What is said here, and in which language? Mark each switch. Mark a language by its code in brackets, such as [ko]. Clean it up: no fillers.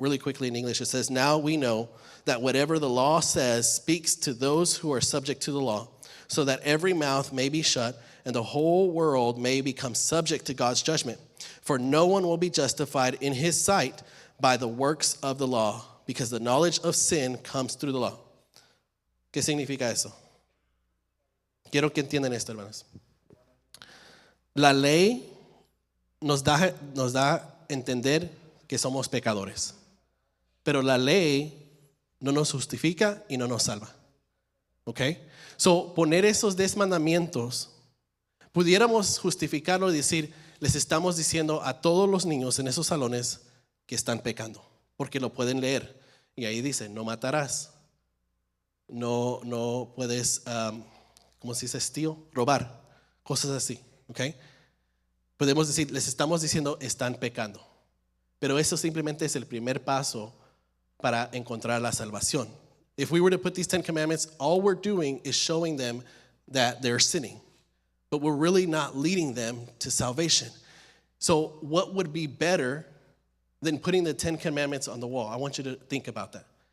[en] Really quickly in English, it says, now we know that whatever the law says speaks to those who are subject to the law, so that every mouth may be shut and the whole world may become subject to God's judgment. For no one will be justified in his sight by the works of the law, because the knowledge of sin comes through the law. [es] ¿Qué significa eso? Quiero que entiendan esto, hermanos. La ley nos da a entender que somos pecadores, pero la ley no nos justifica y no nos salva. Okay? So, poner esos 10 mandamientos, pudiéramos justificarlo y decir, les estamos diciendo a todos los niños en esos salones que están pecando, porque lo pueden leer. Y ahí dice, no matarás, no puedes, ¿cómo se dice? Steal, robar, cosas así. Okay? Podemos decir, les estamos diciendo, están pecando. Pero eso simplemente es el primer paso para encontrar la salvación. [en] If we were to put these 10 commandments, all we're doing is showing them that they're sinning. But we're really not leading them to salvation. So what would be better than putting the 10 commandments on the wall? I want you to think about that.